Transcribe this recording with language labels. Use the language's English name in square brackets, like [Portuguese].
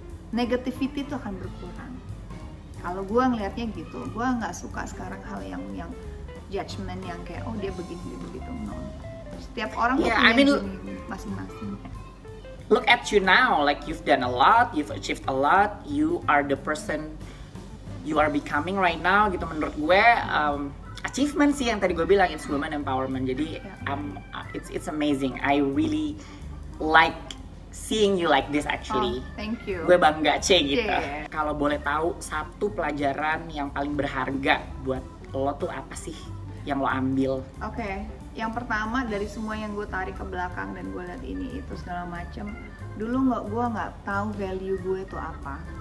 [Indonesian] Negativity itu akan berkurang. Kalau gue ngelihatnya gitu, gue nggak suka sekarang hal yang judgement yang kayak oh dia begini, dia begitu. No. Setiap orang punya journey masing-masing. [English] Look at you now, like you've done a lot, you've achieved a lot, you are the person you are becoming right now [Indonesian] gitu. Menurut gue achievement sih yang tadi gue bilang, [English] it's women empowerment. [Indonesian] Jadi [English] it's amazing. I really like seeing you like this actually. Thank you. [Indonesian] Gue bangga gitu. Kalau boleh tahu satu pelajaran yang paling berharga buat lo tuh apa sih yang lo ambil? Yang pertama dari semua yang gue tarik ke belakang dan gue lihat ini itu segala macam, dulu gue nggak tahu value gue itu apa.